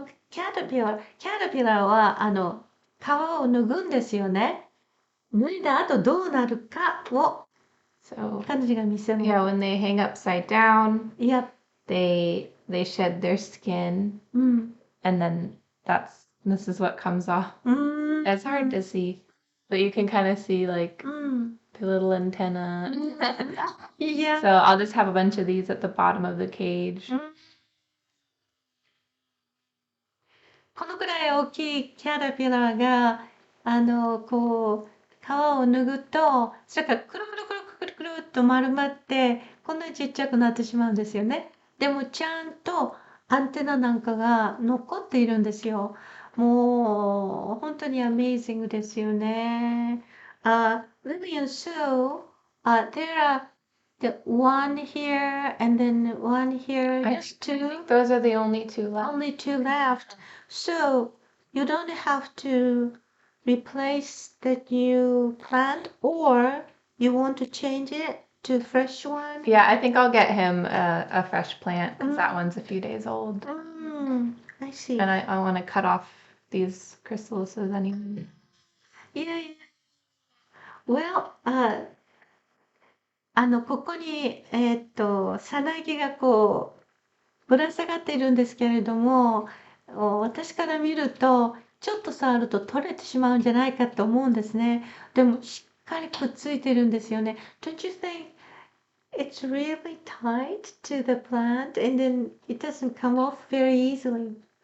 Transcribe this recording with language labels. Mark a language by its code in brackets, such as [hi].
[ja] Caterpillar は、皮を脱ぐんですよね。脱いだ後どうなるかを [en] So [ja] 彼女が見せます。 [en] yeah, when they hang upside down, Yep. they shed their skin, and then this is what comes off. It's hard to see, but you can kind of see like the little antenna. Yeah. So I'll just have a bunch of these at the bottom of the cage. [ja] このくらい大きいキャタピラーが、こう、皮を脱ぐと、それからくるくるくるくるくるっと丸まって、こんなにちっちゃくなってしまうんですよね。でもちゃんとアンテナなんかが残っているんですよ。もう、本当にアメイジングですよね。 [en] Lily and Sue, there are the one here and then one here, I just two. think those are the only two left. Only two left. So you don't have to replace the new plant or you want to change it to fresh one? Yeah, I think I'll get him a fresh plant because that one's a few days old. I see. And I want to cut off these chrysalises anyway. Yeah, yeah. [ja] Well, ここに、さなぎがこう、ぶら下がっているんですけれども、私から見ると、ちょっと触ると取れてしまうんじゃないかと思うんですね。でも、しっかりくっついてるんですよね。 [en] Don't you think it's really tight to the plant and then it doesn't come off very easily?